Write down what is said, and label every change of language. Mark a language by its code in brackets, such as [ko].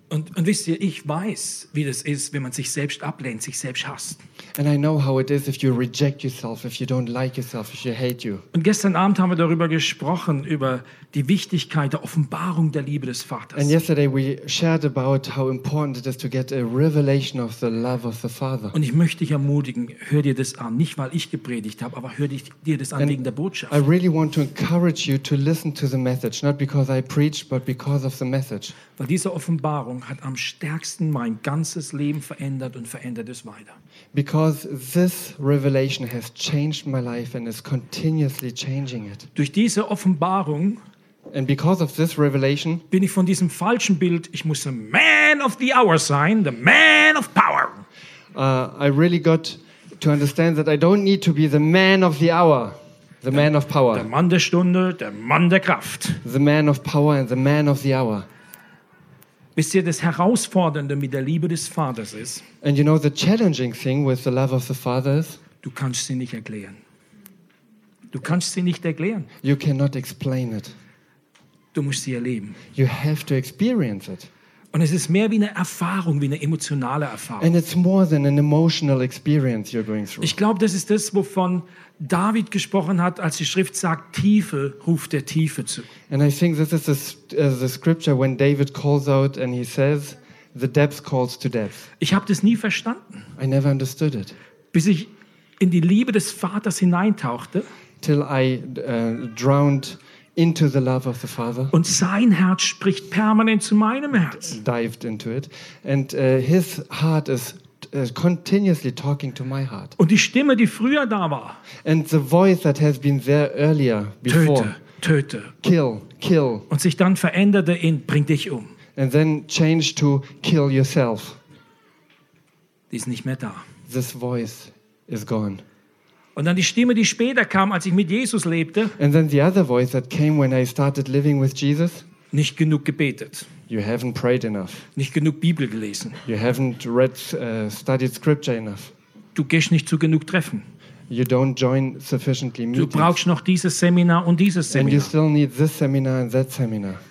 [de] Und wisst ihr, ich weiß, wie das ist, wenn man sich selbst ablehnt, sich selbst hasst. [en] And I know how it is if you reject yourself, if you don't like yourself, if you hate you. [de] Und gestern Abend haben wir darüber gesprochen, über die Wichtigkeit der Offenbarung der Liebe des Vaters. [en] And yesterday we shared about how important it is to get a revelation of the love of the Father. [de] Und ich möchte dich ermutigen, hör dir das an, nicht weil ich gepredigt habe, aber hör dir das an wegen der Botschaft. [en] I really want to encourage you to listen to the message, not because I preach, but because of the message. [de] Weil diese Offenbarung hat am stärksten mein ganzes Leben verändert und verändert es weiter. [en] Because this revelation has changed my life and is continuously changing it. [de] Durch diese Offenbarung, [en] and because of this revelation, [de] bin ich von diesem falschen Bild, ich muss [en] the man of the hour [de] sein, [en] the man of power. I really got to understand that I don't need to be the man of the hour, the man of power. [de] Der Mann der Stunde, der Mann der Kraft. [en] The man of power and the man of the hour. [de] Wisst ihr, das Herausfordernde mit der Liebe des Vaters ist? [en] And you know the challenging thing with the love of the Father is? [de] Du kannst sie nicht erklären. Du kannst sie nicht erklären. [en] You cannot explain it. [de] Du musst sie erleben. [en] You have to experience it. [de] Und es ist mehr wie eine Erfahrung, wie eine emotionale Erfahrung. [en] And it's more than an emotional experience you're going through. [de] Ich glaube, das ist das, wovon David gesprochen hat, als die Schrift sagt, Tiefe ruft der Tiefe zu. [en] And I think this is the scripture when David calls out and he says, the depth calls to depth. [de] Ich habe das nie verstanden. [en] I never understood it. [de] Bis ich in die Liebe des Vaters hineintauchte. [en] Till I drowned into the love of the Father. [de] Und sein Herz spricht permanent zu meinem Herz. [en] Dived into it. And his heart is continuously talking to my heart. [de] Und die Stimme, die früher da war. [en] And the voice that has been there earlier before. [de] Töte. [en] Kill, kill. [de] Und sich dann veränderte in bring dich um. [en] And then changed to kill yourself. [de] Die ist nicht mehr da. [en] This voice is gone. [de] Und dann die Stimme, die später kam, als ich mit Jesus lebte. [en] And then the other voice that came when I started living with Jesus. [de] Nicht genug gebetet. [en] You haven't prayed enough. [de] Nicht genug Bibel gelesen. [en] You haven't read, studied scripture enough. [de] Du gehst nicht zu genug Treffen. [en] You don't join sufficiently meetings. [de] Du brauchst noch dieses Seminar und dieses Seminar. [en] And you still need this seminar and that seminar.